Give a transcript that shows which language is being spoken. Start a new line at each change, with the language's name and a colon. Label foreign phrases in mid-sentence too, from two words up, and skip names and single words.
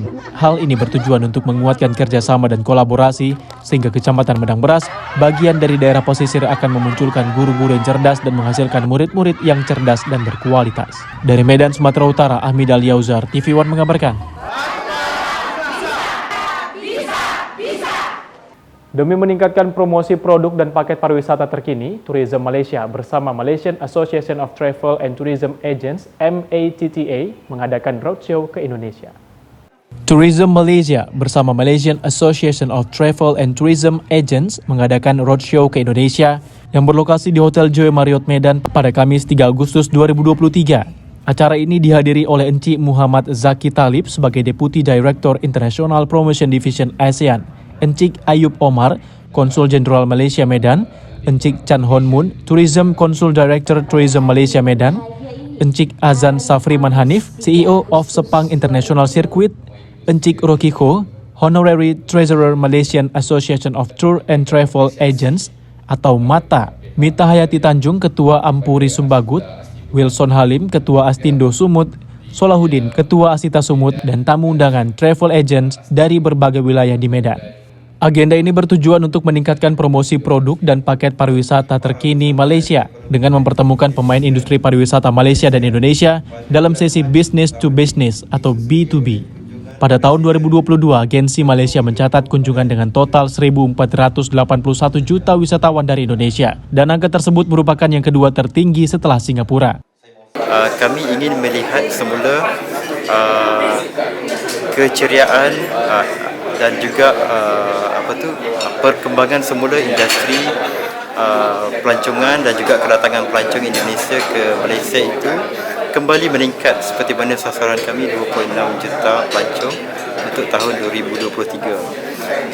Indonesian: Hal ini bertujuan untuk menguatkan kerjasama dan kolaborasi, sehingga Kecamatan Medang Beras, bagian dari daerah pesisir, akan memunculkan guru-guru yang cerdas dan menghasilkan murid-murid yang cerdas dan berkualitas. Dari Medan, Sumatera Utara, Ahmid Al-Yauzar, TV One mengabarkan. Demi meningkatkan promosi produk dan paket pariwisata terkini, Tourism Malaysia bersama Malaysian Association of Travel and Tourism Agents (MATTA) mengadakan roadshow ke Indonesia. Tourism Malaysia bersama Malaysian Association of Travel and Tourism Agents mengadakan roadshow ke Indonesia yang berlokasi di Hotel Joy Marriott Medan pada Kamis 3 Agustus 2023. Acara ini dihadiri oleh Encik Muhammad Zaki Talib sebagai
English: Deputy Director International Promotion Division ASEAN,
Indonesian: Encik Ayub Omar, Konsul Jenderal Malaysia Medan, Encik Chan Hon Mun, Tourism Konsul Director Tourism Malaysia Medan, Encik Azan Safriman Hanif,
English: CEO of
Indonesian: Sepang International Circuit, Encik Rocky Ho,
English: Honorary Treasurer
Indonesian: Malaysian Association of Tour and
English: Travel Agents
Indonesian: atau MATA, Mita Hayati Tanjung, Ketua Ampuri Sumbagut, Wilson Halim, Ketua Astindo Sumut, Solahuddin, Ketua Asita Sumut, dan tamu undangan travel agents dari berbagai wilayah di Medan. Agenda ini bertujuan untuk meningkatkan promosi produk dan paket pariwisata terkini Malaysia dengan mempertemukan pemain industri pariwisata Malaysia dan Indonesia dalam sesi
English: Business to Business
Indonesian: atau B2B. Pada tahun 2022, agensi Malaysia mencatat kunjungan dengan total 1.481 juta wisatawan dari Indonesia, dan angka tersebut merupakan yang kedua tertinggi setelah Singapura.
Malay: Kami ingin melihat semula keceriaan dan juga perkembangan semula industri pelancongan dan juga kedatangan pelancong Indonesia ke Malaysia itu kembali meningkat seperti mana sasaran kami 2.6 juta pelancong untuk tahun 2023.